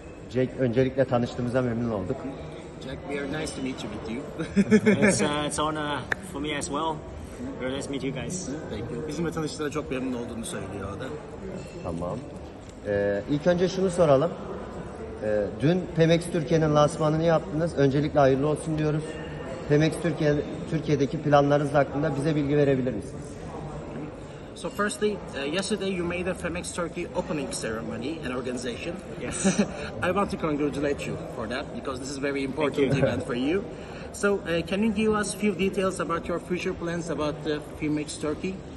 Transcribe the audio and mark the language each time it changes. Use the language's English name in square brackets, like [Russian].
[Turkish] Jack, öncelikle tanıştığımıza memnun olduk. [English] Jack, we are nice to meet you. It's honor for me as well. Very nice to meet you guys. Thank you. [Turkish] Bizimle tanıştığına çok memnun olduğunu söylüyor o da. Tamam. İlk önce şunu soralım. Dün Phemex Türkiye'nin lansmanını yaptınız. Öncelikle hayırlı olsun diyoruz. Phemex Türkiye'deki planlarınız hakkında bize bilgi verebilir misiniz? [English] So firstly, yesterday you made a Phemex Turkey opening ceremony and organization. Yes. I want to congratulate you for that because this is a very important event for you. So can you give us a few details about your future plans about Phemex Turkey?